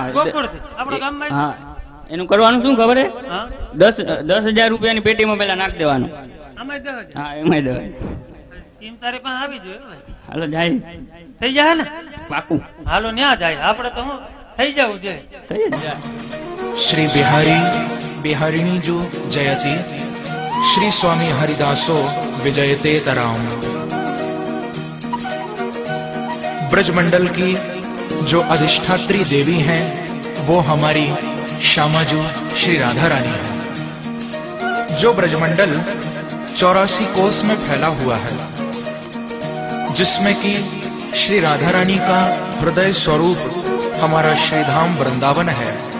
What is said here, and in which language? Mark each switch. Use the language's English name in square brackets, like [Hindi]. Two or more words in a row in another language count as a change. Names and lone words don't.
[Gujarati] ગોકુળથી આપણા ગામમાં? હા, એનું કરવાનું શું ખબર હે? હા, 10,000 રૂપિયાની પેટીમાં પેલા નાખ દેવાનું. આમાં દસ હજાર. હા એમાં દેવાય. સ્કીમ તારી પાસે આવી જોઈએ હવે. હાલો જાય. થઈ જાય ને? પાકું હાલો ન્યા જાય, આપણે તો હું થઈ જવું જોઈએ. થઈ જ જાય. [Sanskrit] श्री बिहारी बिहारिणी जो जयति श्री स्वामी हरिदासो विजयते तराम। [Hindi] ब्रजमंडल की जो अधिष्ठात्री देवी हैं वो हमारी श्यामाजू श्री राधा रानी है। जो ब्रजमंडल 84 कोस में फैला हुआ है, जिसमें कि श्री राधा रानी का हृदय स्वरूप हमारा श्रीधाम वृंदावन है।